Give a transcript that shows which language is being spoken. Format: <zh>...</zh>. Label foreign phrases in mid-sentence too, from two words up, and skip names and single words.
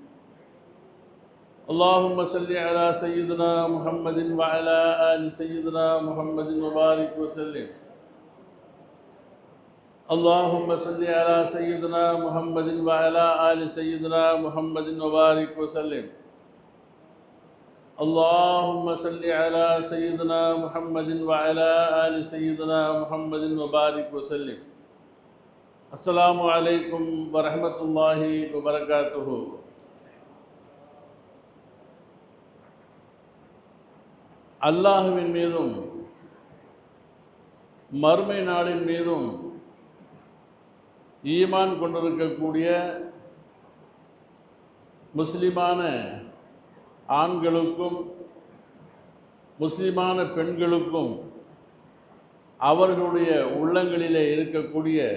<ar>اللهم صل على سيدنا محمد وعلى آل سيدنا محمد وبارك وسلم اللهم صل على سيدنا محمد وعلى آل سيدنا محمد وبارك وسلم اللهم صل على سيدنا محمد وعلى آل سيدنا محمد وبارك وسلم السلام عليكم ورحمة الله وبركاته.</ar> <ta>அல்லாஹுவின் மீதும் மறுமை நாளின் மீதும் ஈமான் கொண்டிருக்கக்கூடிய முஸ்லிமான ஆண்களுக்கும் முஸ்லிமான பெண்களுக்கும் அவர்களுடைய உள்ளங்களிலே இருக்கக்கூடிய</ta>